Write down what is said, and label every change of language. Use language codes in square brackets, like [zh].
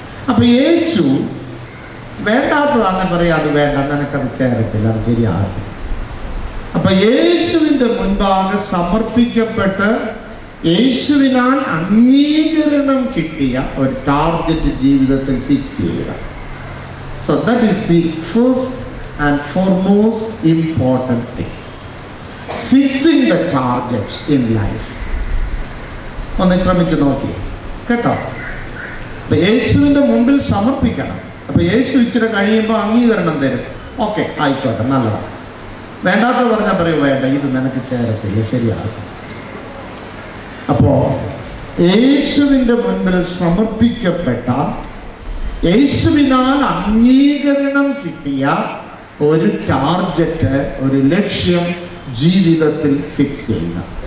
[ml] അപ്പൊ യേശു വേണ്ടാത്തതാണെന്ന് പറയാം, അത് വേണ്ട, നിനക്കത് ചേരത്തില്ല, അത് ശരിയാകത്തില്ല. അപ്പൊ യേശുവിൻ്റെ മുൻപാകെ സമർപ്പിക്കപ്പെട്ട് യേശുവിനാൽ അംഗീകരണം കിട്ടിയ ഒരു ടാർഗറ്റ് ജീവിതത്തിൽ ഫിക്സ് ചെയ്യുക. [en] So that is the first and foremost important thing. Fixing the target in life. [ml] ഒന്ന് ശ്രമിച്ചു നോക്കി കേട്ടോ. അപ്പൊ യേശുവിൻ്റെ മുമ്പിൽ സമർപ്പിക്കണം. അപ്പോൾ യേശു ഇച്ചിരി കഴിയുമ്പോൾ അംഗീകരണം തരും. ഓക്കെ, ആയിക്കോട്ടെ, നല്ലതാണ്. വേണ്ടാത്ത പറഞ്ഞാൽ പറയും, വേണ്ട, ഇത് നിനക്ക് ചേരത്തില്ല, ശരിയാകും. അപ്പോൾ യേശുവിൻ്റെ മുൻപിൽ സമർപ്പിക്കപ്പെട്ട, യേശുവിനാൽ അംഗീകരണം കിട്ടിയ ഒരു ടാർഗറ്റ്, ഒരു ലക്ഷ്യം ജീവിതത്തിൽ ഫിക്സ് ചെയ്യുക.